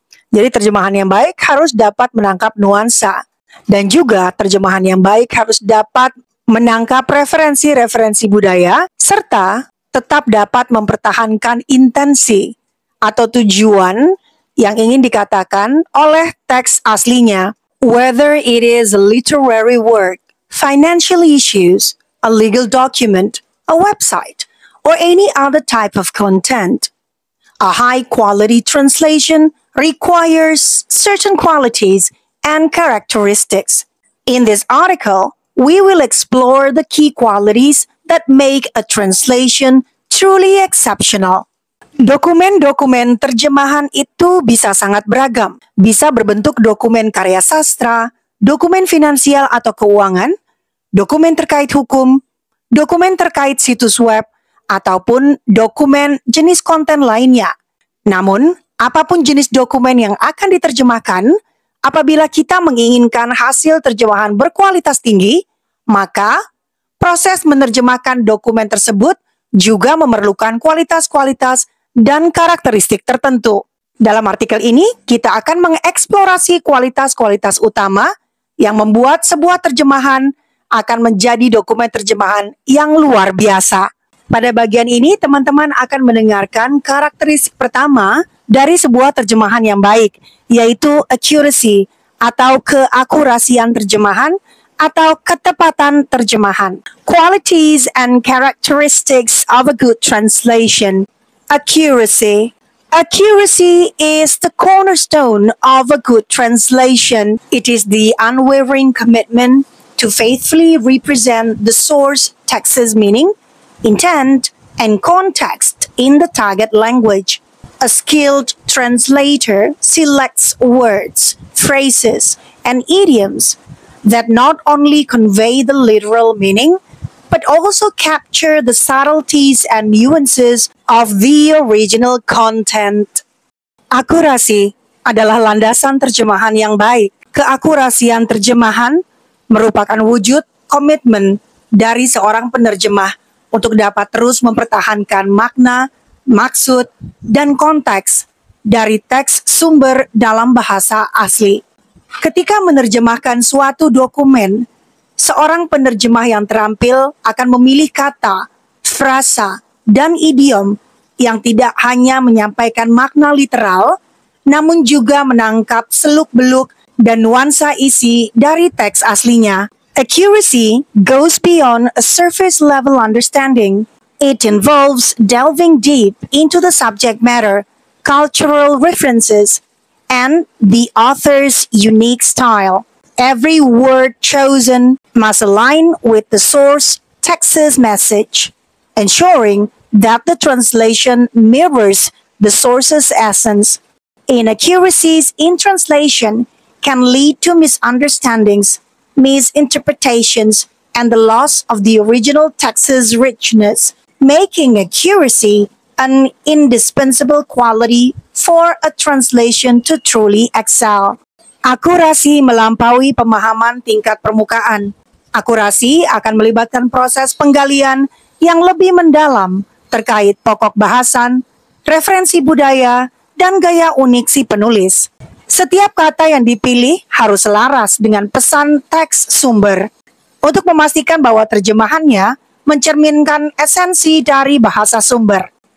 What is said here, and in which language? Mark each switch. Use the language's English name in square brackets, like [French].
[Indonesian] Jadi terjemahan yang baik harus dapat menangkap nuansa. Dan juga terjemahan yang baik harus dapat menangkap referensi-referensi budaya, serta tetap dapat mempertahankan intensi atau tujuan yang ingin dikatakan oleh teks aslinya. [English] Whether it is a literary work, financial issues, a legal document, a website, or any other type of content, a high-quality translation requires certain qualities and characteristics. In this article, we will explore the key qualities that make a translation truly exceptional. [Indonesian] Dokumen-dokumen terjemahan itu bisa sangat beragam. Bisa berbentuk dokumen karya sastra, dokumen finansial atau keuangan, dokumen terkait hukum, dokumen terkait situs web, ataupun dokumen jenis konten lainnya. Namun, apapun jenis dokumen yang akan diterjemahkan, apabila kita menginginkan hasil terjemahan berkualitas tinggi, maka proses menerjemahkan dokumen tersebut juga memerlukan kualitas-kualitas dan karakteristik tertentu. Dalam artikel ini, kita akan mengeksplorasi kualitas-kualitas utama yang membuat sebuah terjemahan akan menjadi dokumen terjemahan yang luar biasa. Pada bagian ini, teman-teman akan mendengarkan karakteristik pertama dari sebuah terjemahan yang baik, yaitu accuracy atau keakurasian terjemahan atau ketepatan terjemahan. [English] Qualities and characteristics of a good translation. Accuracy. Accuracy is the cornerstone of a good translation. It is the unwavering commitment to faithfully represent the source text's meaning, intent, and context in the target language. A skilled translator selects words, phrases, and idioms that not only convey the literal meaning, but also capture the subtleties and nuances of the original content. [Indonesian] Akurasi adalah landasan terjemahan yang baik. Keakurasian terjemahan merupakan wujud komitmen dari seorang penerjemah untuk dapat terus mempertahankan makna, maksud, dan konteks dari teks sumber dalam bahasa asli. Ketika menerjemahkan suatu dokumen, seorang penerjemah yang terampil akan memilih kata, frasa, dan idiom yang tidak hanya menyampaikan makna literal, namun juga menangkap seluk-beluk dan nuansa isi dari teks aslinya. [English] Accuracy goes beyond a surface-level understanding. It involves delving deep into the subject matter, cultural references, and the author's unique style. Every word chosen must align with the source text's message, ensuring that the translation mirrors the source's essence. Inaccuracies in translation can lead to misunderstandings, misinterpretations, and the loss of the original text's richness, making accuracy an indispensable quality for a translation to truly excel. [Indonesian] Akurasi melampaui pemahaman tingkat permukaan. Akurasi akan melibatkan proses penggalian yang lebih mendalam terkait pokok bahasan, referensi budaya, dan gaya unik si penulis. Setiap kata yang dipilih harus selaras dengan pesan teks sumber untuk memastikan bahwa terjemahannya mencerminkan esensi dari bahasa sumber.